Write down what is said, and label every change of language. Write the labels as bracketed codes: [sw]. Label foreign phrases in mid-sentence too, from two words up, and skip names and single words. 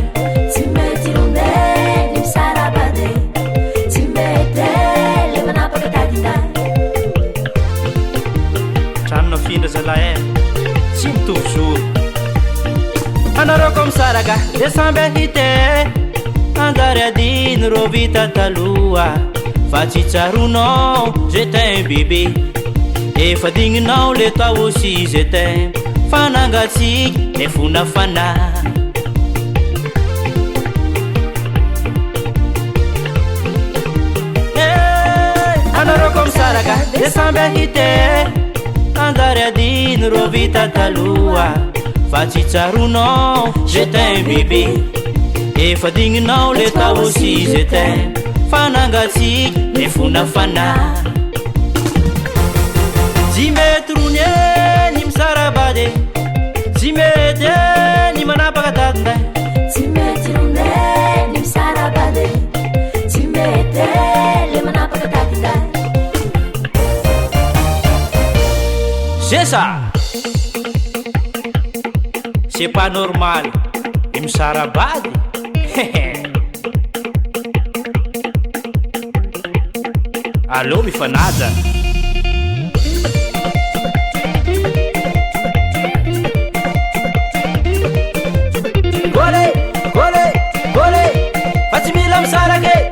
[mg] Tsy mety rony ny misarabady Tsy mety le manapaka tatinday Tranona findra zalahy Tsy mitovy zoro Anareo koa misaraka de samby ahite Anjary adiny rô vita taloha Fa tsy tsaronao [fr] je t'aime bébé [mg] Efa digninao le [fr] toi aussi je t'aime [mg] Fanangatsiky e fona fana Anareo koa misaraka de samby ahite Anjary adiny rô vita taloha Fa tsy tsaronao [fr] je t'aime bébé [mg] Efa digninao le [fr] toi aussi je t'aime [mg] Fanangatsiky e fona fana Tsy mety rony ny misarabady Tsy mety ny manapaka tatinday Tsy mety rony ny misarabady Tsy mety le manapaka tatinday [fr] C'est ça C'est pas normal [mg] Ny misarabady Allô mifanaja Gole, gole, gole Fa tsy mila misarake